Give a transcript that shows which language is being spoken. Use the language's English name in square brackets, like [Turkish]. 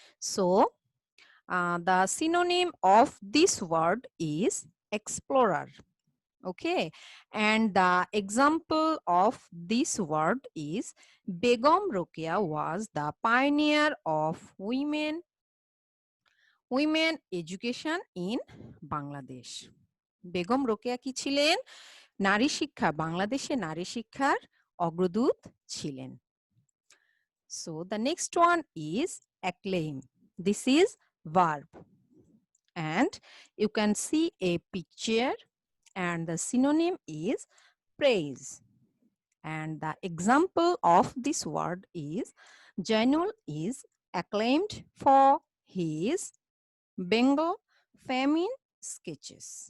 [English] So the synonym of this word is explorer. Okay, and the example of this word is Begum Rokeya was the pioneer of women education in Bangladesh. [Bangla] Begum Rokeya কি ছিলেন? নারী শিক্ষা, বাংলাদেশে নারী শিক্ষার অগ্রদূত ছিলেন। [English] So the next one is acclaim. This is verb. And you can see a picture and the synonym is praise. And the example of this word is Jainul is acclaimed for his Bengal famine sketches.